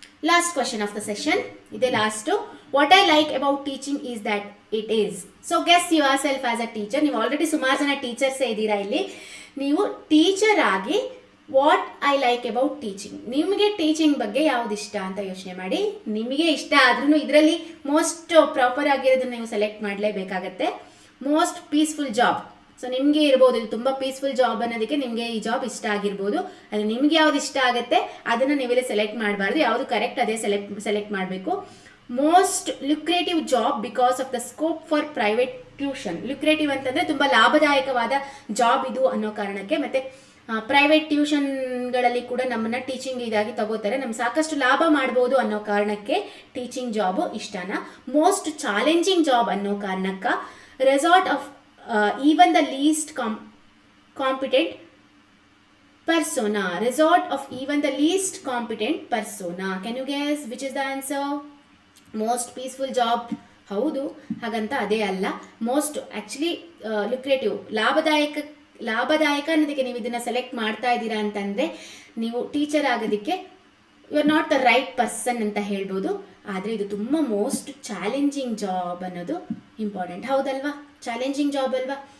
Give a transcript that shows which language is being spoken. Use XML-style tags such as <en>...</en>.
<en>Last question of the session. Ide last. What I like about teaching is that it is. So guess yourself as a teacher.</en> <kn>ನೀವು already ಸುಮಾರು ಜನ ಟೀಚರ್ಸೇ ಇದ್ದೀರಾ ಇಲ್ಲಿ. ನೀವು teacher ಆಗಿ</kn> <en>what I like about teaching,</en> <kn>ನಿಮಗೆ teaching ಬಗ್ಗೆ ಯಾವ್ದು ಇಷ್ಟ ಅಂತ ಯೋಚನೆ ಮಾಡಿ. ನಿಮಗೆ ಇಷ್ಟ ಆದ್ರೂ ಇದರಲ್ಲಿ ಮೋಸ್ಟ್ ಪ್ರಾಪರ್ ಆಗಿರೋದನ್ನ ನೀವು select ಮಾಡಲೇಬೇಕಾಗತ್ತೆ.</kn> <en>Most peaceful job.</en> <kn>So ನಿಮಗೆ ಇರ್ಬೋದು ಇದು ತುಂಬ ಪೀಸ್ಫುಲ್ ಜಾಬ್ ಅನ್ನೋದಕ್ಕೆ ನಿಮಗೆ ಈ ಜಾಬ್ ಇಷ್ಟ ಆಗಿರ್ಬೋದು. ಅದು ನಿಮ್ಗೆ ಯಾವ್ದು ಇಷ್ಟ ಆಗುತ್ತೆ ಅದನ್ನು ನೀವೆಲ್ಲ ಸೆಲೆಕ್ಟ್ ಮಾಡಬಾರ್ದು, ಯಾವುದು ಕರೆಕ್ಟ್ ಅದೇ ಸೆಲೆಕ್ಟ್ ಮಾಡಬೇಕು.</kn> <en>Most lucrative job because of the scope for private tuition.</en> <kn>Lucrative ಅಂತಂದರೆ ತುಂಬ ಲಾಭದಾಯಕವಾದ ಜಾಬ್ ಇದು ಅನ್ನೋ ಕಾರಣಕ್ಕೆ. ಮತ್ತು ಪ್ರೈವೇಟ್ ಟ್ಯೂಷನ್ಗಳಲ್ಲಿ ಕೂಡ ನಮ್ಮನ್ನು ಟೀಚಿಂಗ್ ಇದಾಗಿ ತಗೋತಾರೆ, ನಮ್ಗೆ ಸಾಕಷ್ಟು ಲಾಭ ಮಾಡ್ಬೋದು ಅನ್ನೋ ಕಾರಣಕ್ಕೆ teaching job ಇಷ್ಟನ.</kn> <en>most challenging job</en> <kn>ಅನ್ನೋ ಕಾರಣಕ್ಕೆ</kn> <en>Resort of even the least competent persona. Resort of even the least competent persona. Can you guess which is the answer? Most peaceful job.</en> <kn>ಹೌದು, ಹಾಗಂತ ಅದೇ ಅಲ್ಲ. ಮೋಸ್ಟ್ ಆ್ಯಕ್ಚುಲಿ ಲುಕ್ರೇಟಿವ್, ಲಾಭದಾಯಕ ಅನ್ನೋದಕ್ಕೆ ನೀವು ಇದನ್ನು ಸೆಲೆಕ್ಟ್ ಮಾಡ್ತಾ ಇದ್ದೀರಾ ಅಂತಂದರೆ ನೀವು ಟೀಚರ್ ಆಗೋದಕ್ಕೆ</kn> <en>you are not the right person</en> <kn>ಅಂತ ಹೇಳ್ಬೋದು. ಆದರೆ ಇದು ತುಂಬ ಮೋಸ್ಟ್ ಚಾಲೆಂಜಿಂಗ್ ಜಾಬ್ ಅನ್ನೋದು ಇಂಪಾರ್ಟೆಂಟ್. ಹೌದಲ್ವಾ? ಚಾಲೆಂಜಿಂಗ್ ಜಾಬ್ ಅಲ್ವಾ?</kn>